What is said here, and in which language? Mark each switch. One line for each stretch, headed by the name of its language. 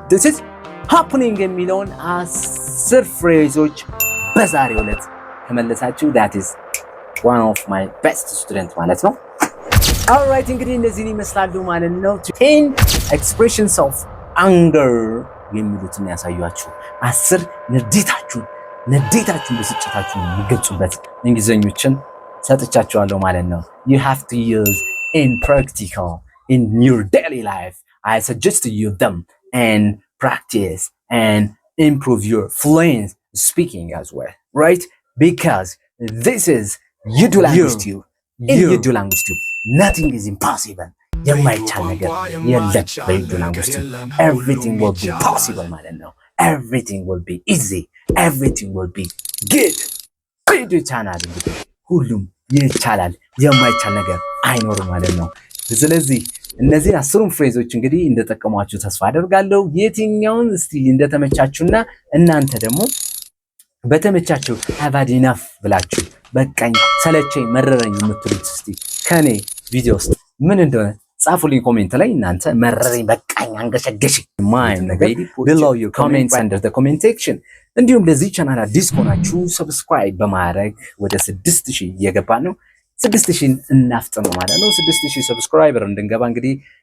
Amharic: is happening የሚለውን 10 ፍሬዞች በዛሬው ዕለት ከመለሳችሁ
English: that is one of my best student
Amharic: ማለት ነው። alright እንግዲህ እነዚህን ይመስላሉ ማለት ነው
English: 10 expressions of anger
Amharic: የሚሉትን ያሳያችሁ 10 ንዴታችሁን ብስጭታችሁን የሚገልጹበት እንግሊዘኞችን ሰጥቻችኋለሁ ማለት ነው።
English: you have to use in practical in your daily life. I suggest you them and practice and improve your fluent speaking as well, right? Because this is You Language Tube. In You Language Tube, nothing is impossible.
Amharic: የማይቻል ነገር የለም በዩ ላንጉዌጅ ቲዩብ።
English: everything will be possible
Amharic: ማለት ነው።
English: everything will be easy. everything will be good.
Amharic: ቪዲዮ ቻናል እንግዲህ ሁሉም ይቻላል፣ የማይቻል ነገር አይኖርም ማለት ነው። ስለዚህ እነዚህን 10 ፍሬዞች እንግዲህ እንደተጠቀሟችሁ ተስፋ አደርጋለሁ። የትኛውን እስቲ እንደተመቻችሁና እናንተ ደግሞ በተመቻችሁ
English: have had enough
Amharic: ብላችሁ በቃኝ፣ ሰለቸኝ፣ መረረኝ የምትሉት እስቲ ከኔ ቪዲዮ ውስጥ ምን እንደሆነ ጻፉልኝ ኮሜንት ላይ። እናንተ መረረኝ፣ በቃኝ፣ አንገሸገሽ ማይም ነገር
English: below your comments under the comment section።
Amharic: እንዲሁም ለዚህ ቻናል አዲስ ሆናችሁ ሰብስክራይብ በማድረግ ወደ 6000 እየገባን ነው። 6000 እናፍጥነው ማለት ነው። 6000 ሰብስክራይበር እንድንገባ እንግዲህ